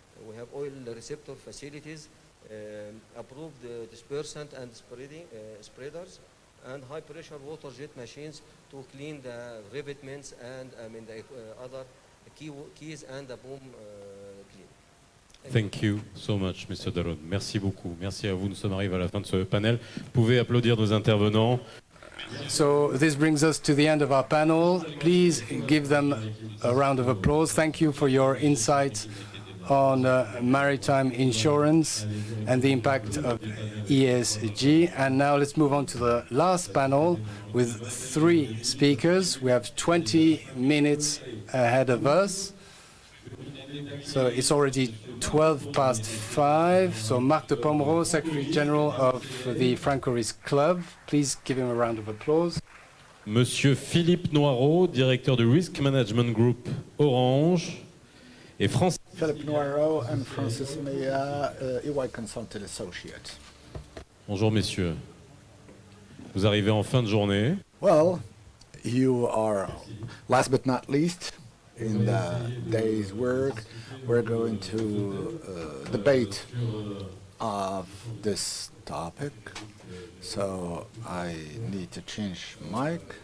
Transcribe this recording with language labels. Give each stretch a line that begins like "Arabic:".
English: We have oil receptor facilities, approved dispersant and spreaders, and high-pressure water jet machines to clean the revetments and the other keys and the boom clean. Thank you so much, Mr. Daron.
French: Merci beaucoup. Merci à vous. Nous sommes arrivés à la fin de ce panel. Vous pouvez applaudir nos intervenants.
English: So this brings us to the end of our panel. Please give them a round of applause. Thank you for your insights on maritime insurance and the impact of ESG. And now let's move on to the last panel with 3 speakers. We have 20 minutes ahead of us. So it's already 5:12. So Marc de Pomereau, Secretary General of the Franco Risk Club. Please give him a round of applause.
French: Monsieur Philippe Noireau, directeur du Risk Management Group Orange. Et Francis.
English: Philippe Noiro and Francis Mea, EY Consultant Associate.
French: Bonjour messieurs. Vous arrivez en fin de journée.
English: Well, you are, last but not least, in the day's work. We're going to debate of this topic. So I need to change mic.